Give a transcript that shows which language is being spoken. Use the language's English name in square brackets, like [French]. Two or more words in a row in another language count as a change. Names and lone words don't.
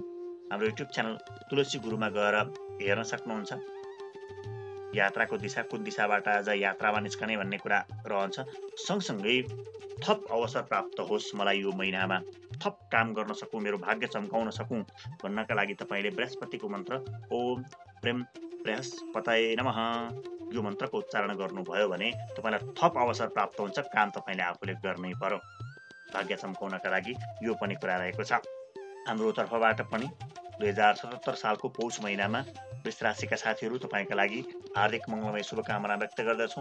[Nepali] हाम्रो युट्युब च्यानल तुलसी गुरुमा गएर हेर्न सक्नुहुन्छ। यात्राको दिशा, कुन दिशाबाट आज यात्रामा निस्कने भन्ने कुरा रहन्छ। सँगसँगै थप अवसर प्राप्त होस् मलाई यो महिनामा, थप काम गर्न सकूँ, मेरो भाग्य चम्काउन सकूँ भन्नका लागि तपाईँले बृहस्पतिको मन्त्र [Sanskrit] ओम प्रेम बृहस्पतये नमः [Nepali] यो मन्त्रको उच्चारण गर्नुभयो भने तपाईँलाई थप अवसर प्राप्त हुन्छ। काम तपाईँले आफूले गर्नै पर्यो भाग्य चम्काउनका लागि, यो पनि कुरा रहेको छ। हाम्रो तर्फबाट पनि 2077 सालको पौष महिनामा वृष राशिका साथीहरू तपाईँका लागि हार्दिक मङ्गलमय शुभकामना व्यक्त गर्दछौँ।